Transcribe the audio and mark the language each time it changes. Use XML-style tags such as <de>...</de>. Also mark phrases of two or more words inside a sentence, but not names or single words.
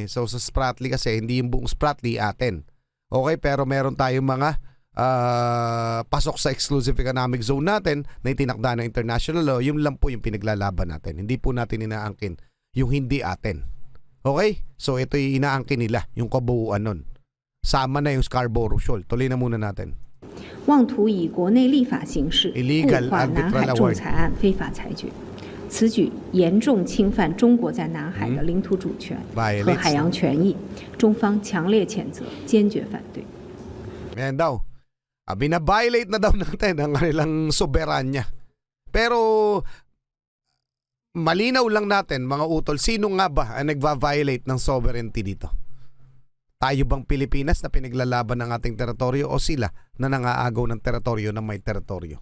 <tl>So sa Spratly kasi, hindi yung buong Spratly atin. Okay, pero meron tayong mga pasok sa</tl> <en>exclusive economic zone</en> <tl>natin na itinakda ng</tl> <en>international law.</en> <tl>Yung lang po yung pinaglalaban natin. Hindi po natin inaangkin yung hindi atin. Okay? So ito yung inaangkin nila, yung kabuuan nun. Sama na yung Scarborough Shoal. Tuloy na muna natin.</tl> <zh>妄图以国内立法形式固化南海仲裁案非法裁决，此举严重侵犯中国在南海的领土主权和海洋权益，中方强烈谴责，坚决反对。</zh> <tl>Ayan daw. Bina-violate na daw natin ang kanilang soberanya. Pero malinaw lang natin, mga utol, sino nga ba ang nagva-violate ng sovereignty dito? Tayo bang Pilipinas na pinaglalaban ng ating teritoryo o sila na nangaagaw ng teritoryo na may teritoryo?</tl>